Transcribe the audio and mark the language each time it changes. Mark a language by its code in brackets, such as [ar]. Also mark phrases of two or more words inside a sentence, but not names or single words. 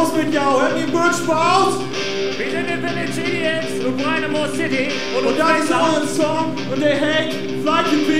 [nl] jou, heb je een Birchbout? [de] Wir sind in Village Idiots und Brynamore City Und das ist auch ein Song und der heißt Fly to Peak.